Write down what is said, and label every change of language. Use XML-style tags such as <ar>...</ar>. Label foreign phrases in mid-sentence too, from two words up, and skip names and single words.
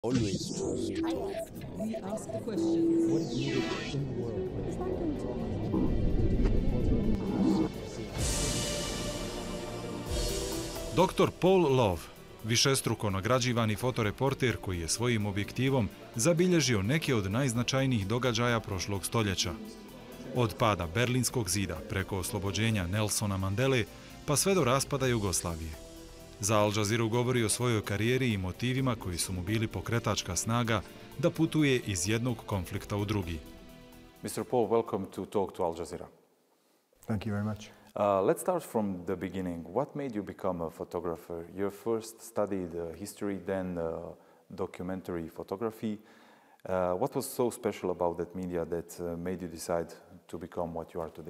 <en>Always trust. We ask the question, what is needed in the world?</en> <bs>Dr. Paul Lowe, višestruko nagrađivani fotoreporter koji je svojim objektivom zabilježio neke od najznačajnijih događaja prošlog stoljeća. Od pada Berlinskog zida preko oslobođenja Nelsona Mandele pa sve do raspada Jugoslavije. Za Al Jazeeru govori o svojoj karijeri i motivima koji su mu bili pokretačka snaga da putuje iz jednog konflikta u drugi.</bs> <en>Mr. Paul, welcome to Talk to Al Jazeera. Thank you very much. Let's start from the beginning. What made you become a photographer? You first studied history, then documentary photography. What was so special about that media that made you decide to become what you are today?</en>